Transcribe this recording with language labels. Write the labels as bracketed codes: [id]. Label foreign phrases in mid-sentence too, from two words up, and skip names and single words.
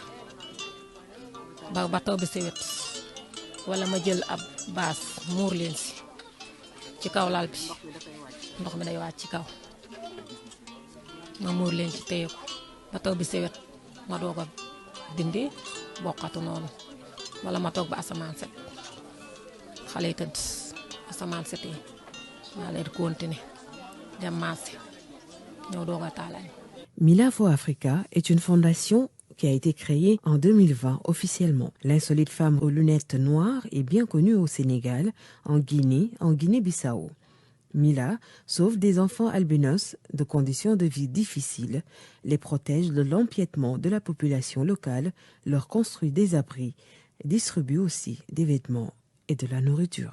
[wo] ba taw bi sewet wala ma jël ab baas muur leen si ci kaw lal bi ndox mi day wàcc ci kaw ma muur leen ci téye ko ba taw bi sewet ma doog a dindi bokkatu noonu wala ma toog ba asamaan set xale yi tëdd. [fr] Mila for Africa est une fondation qui a été créée en 2020 officiellement. L'insolite femme aux lunettes noires est bien connue au Sénégal, en Guinée-Bissau. Mila sauve des enfants albinos de conditions de vie difficiles, les protège de l'empiètement de la population locale, leur construit des abris, distribue aussi des vêtements et de la nourriture.